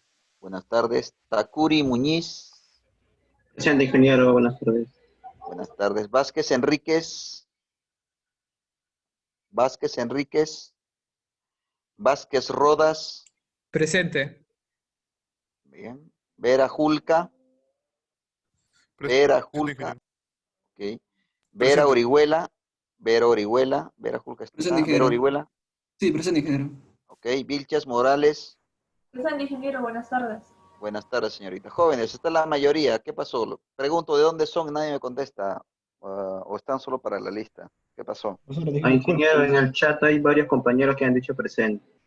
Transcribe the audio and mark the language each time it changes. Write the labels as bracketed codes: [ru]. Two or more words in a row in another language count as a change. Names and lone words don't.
[es] Buenas tardes. Takuri Muñiz. Presente, ingeniero. Buenas tardes. Buenas tardes. Vázquez Enríquez. Vázquez Enríquez. Vázquez Rodas. Presente. Bien. Vera Julca. Vera Julca. Ok. Vera Orihuela. Vera Orihuela. Vera Julca está. Presente, Vera ingeniero. Orihuela. Sí, presente, ingeniero. Ok. Vilchas Morales. Presente, ingeniero. Buenas tardes. Buenas tardes, señorita. Jóvenes, está la mayoría. ¿Qué pasó? Pregunto de dónde son, nadie me contesta. ¿O están solo para la lista? ¿Qué pasó? Ingeniero, en el chat hay varios compañeros que han dicho presente.